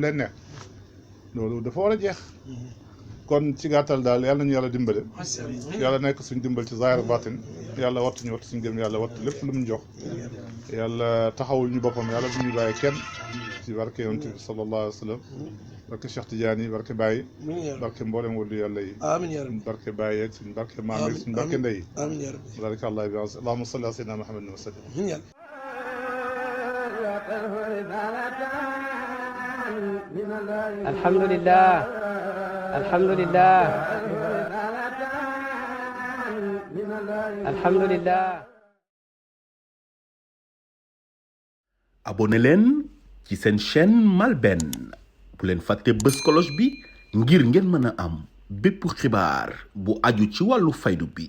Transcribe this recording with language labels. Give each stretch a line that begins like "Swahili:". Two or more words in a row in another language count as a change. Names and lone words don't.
Wolof: leen neex loolu dafa war a jeex kon ci gàttal daal yàlla nañu yàlla dimbale yàlla nekk suñ dimbal ci zaahir baatin yàlla wattuñu wattu suñu gëm yàlla wattu lépp lu mu jox yàlla taxawul ñu boppam yàlla bu ñu bàyyi kenn ci barke yonent bi
Arabic: صلى الله عليه وسلم
Wolof: barke Cheikh Tidiane yi barke Baye barke mboolem wàllu yàlla yi barke Baye ak suñ barke maam ak suñ barke ndey barke allah bi
Arabic: اللهم صل على سيدنا محمد وسلم الحمد لله الحمد لله الحمد لله
Wolof: abonné leen ci seen chaîne MALBN bu leen fàtte bës cloche bi ngir ngeen mën a am bépp xibaar bu aju ci wàllu faydu bi